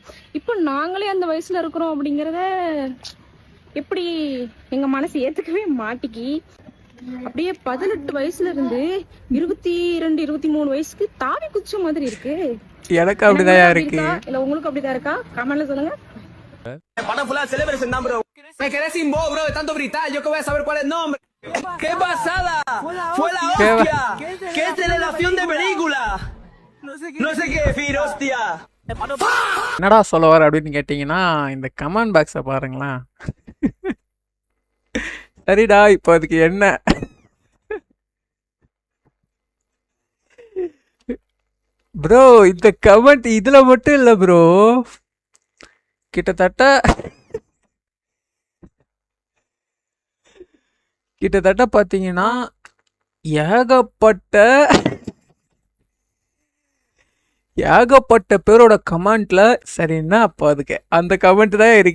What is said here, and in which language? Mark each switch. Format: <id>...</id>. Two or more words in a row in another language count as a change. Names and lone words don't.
<ta>இப்போ நாங்களே அந்த வயசுல இருக்கிறோம் அப்படிங்கிறத எப்படி எங்க மனசு ஏத்துக்கவே மாட்டிக்கி அப்படியே 18 வயசுல இருந்து 22, 23 வயசுக்கு தாவி குச்ச மாதிரி இருக்கு. எனக்கு அப்படிதான் இருக்கு. இல்ல உங்களுக்கு அப்படிதான் இருக்கா? கமெண்ட்ல சொல்லுங்க. படம் ஃபுல்லா செலிப்ரேஷன் தான் bro.</ta> <es>Me quedé sin voz, bro, de tanto gritar. Yo que voy a saber cuál es el nombre. ¡Qué pasada! ¡Fue la hostia! ¡Qué celebración de película! No sé qué decir, hostia.</es> <ta>என்னடா சொல்ல வர அப்படின்னு கேட்டிங்கன்னா இந்த கமெண்ட் பாக்ஸை பாருங்களேன். சரிடா, இப்போ அதுக்கு என்ன? ப்ரோ இந்த கமெண்ட் இதில் மட்டும் இல்லை ப்ரோ, கிட்டத்தட்ட பார்த்தீங்கன்னா ஏகப்பட்ட பேரோட கமெண்ட்ல சரின்னா அப்போ அதுக்கு அந்த கமெண்ட் தான் இருக்கு.</ta>